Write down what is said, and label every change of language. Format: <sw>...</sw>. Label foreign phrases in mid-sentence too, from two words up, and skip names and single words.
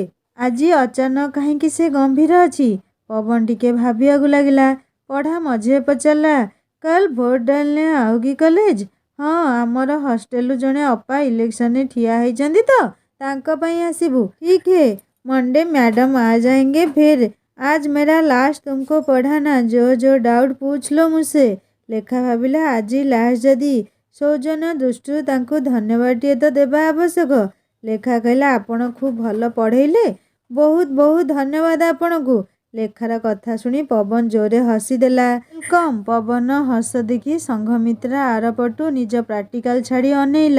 <or>ଆଜି ଅଚାନକ କାହିଁକି ସେ ଗମ୍ଭୀର ଅଛି? ପବନ ଟିକେ ଭାବିବାକୁ ଲାଗିଲା। ପଢ଼ା ମଝିରେ ପଚାରିଲା,</or> <hi>कल वोट डालने आओगी कॉलेज?</hi> <or>ହଁ, ଆମର ହଷ୍ଟେଲରୁ ଜଣେ ଅପା ଇଲେକ୍ସନରେ ଠିଆ ହେଇଛନ୍ତି ତ, ତାଙ୍କ ପାଇଁ ଆସିବୁ।</or> <hi>ठीक है, मंडे मैडम आ जाएँगे फिर। आज मेरा लास्ट तुमको पढ़ाना। जो डाउट पूछ लो मुझसे।</hi> <or>ଲେଖା ଭାବିଲା, ଆଜି ଲାଷ୍ଟ ଯଦି ସୌଜନ୍ୟ ଦୃଷ୍ଟିରୁ ତାଙ୍କୁ ଧନ୍ୟବାଦଟିଏ ତ ଦେବା ଆବଶ୍ୟକ। ଲେଖା କହିଲା, ଆପଣ ଖୁବ୍ ଭଲ ପଢ଼େଇଲେ। ବହୁତ ବହୁତ ଧନ୍ୟବାଦ ଆପଣଙ୍କୁ। ଲେଖାର କଥା ଶୁଣି ପବନ ଜୋରରେ ହସିଦେଲା। ୱେଲକମ୍। ପବନ ହସ ଦେଖି ସଂଘମିତ୍ରା ଆରପଟୁ ନିଜ ପ୍ରାକ୍ଟିକାଲ ଛାଡ଼ି ଅନେଇଲା।</or>